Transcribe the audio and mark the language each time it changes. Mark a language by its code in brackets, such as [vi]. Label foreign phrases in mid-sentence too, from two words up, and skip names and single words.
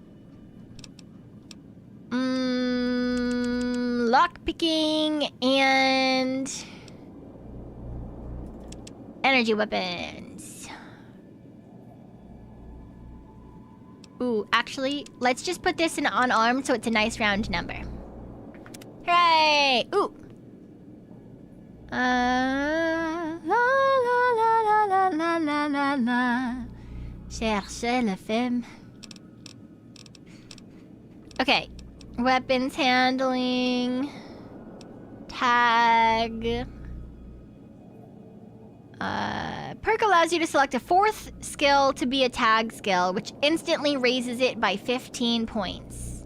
[en] Lockpicking and energy weapons. Ooh, actually, let's just put this in unarmed so it's a nice round number. Hooray! Ooh. La la la la la la la la la. [fr] Cherchez la femme. [en] Okay. Weapons handling. Tag. Perk allows you to select a fourth skill to be a tag skill, which instantly raises it by 15 points.